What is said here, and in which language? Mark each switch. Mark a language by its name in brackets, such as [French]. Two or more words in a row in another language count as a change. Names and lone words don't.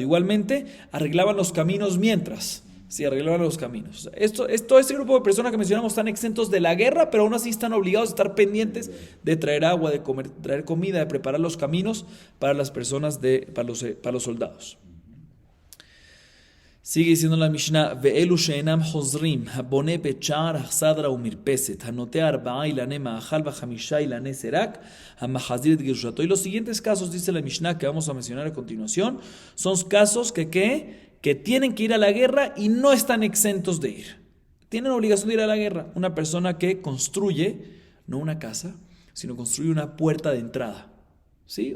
[Spanish] Igualmente, arreglaban los caminos mientras. Sí, arreglaban los caminos. Todo este grupo de personas que mencionamos están exentos de la guerra, pero aún así están obligados a estar pendientes de traer agua, de comer, traer comida, de preparar los caminos para las personas, para los soldados. Sigue diciendo la Mishnah, [Hebrew] ואלו שאינם חוזרים, הבונה בית שער, אכסדרה ומרפסת, הנוטע ארבעה אילני מאכל וחמשה אילני סרק, המחזיר את גרושתו. [Spanish] Y los siguientes casos, dice la Mishnah, que vamos a mencionar a continuación, son casos que tienen que ir a la guerra y no están exentos de ir. Tienen obligación de ir a la guerra. Una persona que construye, no una casa, sino construye una puerta de entrada. ¿Sí?